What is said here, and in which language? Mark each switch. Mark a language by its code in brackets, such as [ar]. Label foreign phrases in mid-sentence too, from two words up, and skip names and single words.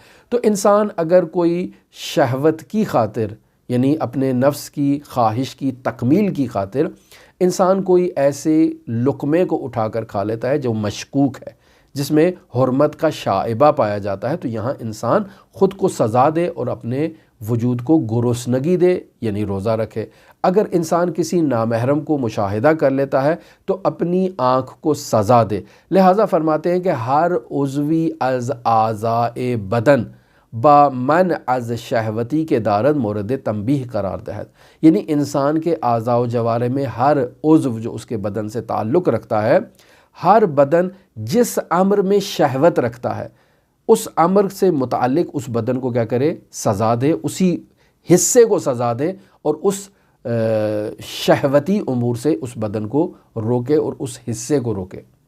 [ur] تو انسان اگر کوئی شہوت کی خاطر، یعنی اپنے نفس کی خواہش کی تکمیل کی خاطر انسان کوئی ایسے لقمے کو اٹھا کر کھا لیتا ہے جو مشکوک ہے، جس میں حرمت کا شائبہ پایا جاتا ہے، تو یہاں انسان خود کو سزا دے اور اپنے وجود کو گرسنگی دے، یعنی روزہ رکھے۔ اگر انسان کسی نامحرم کو مشاہدہ کر لیتا ہے تو اپنی آنکھ کو سزا دے۔ لہٰذا فرماتے ہیں کہ [fa] ہر عضوی از اعضاء بدن با من از شہوتی کے دارد مورد تنبیہ قرار دہد، [ur] یعنی انسان کے اعضاء و جوارح میں ہر عضو جو اس کے بدن سے تعلق رکھتا ہے، ہر بدن جس امر میں شہوت رکھتا ہے اس امر سے متعلق اس بدن کو کیا کرے؟ سزا دے، اسی حصے کو سزا دے اور اس شہوتی امور سے اس بدن کو روکے اور اس حصے کو روکے۔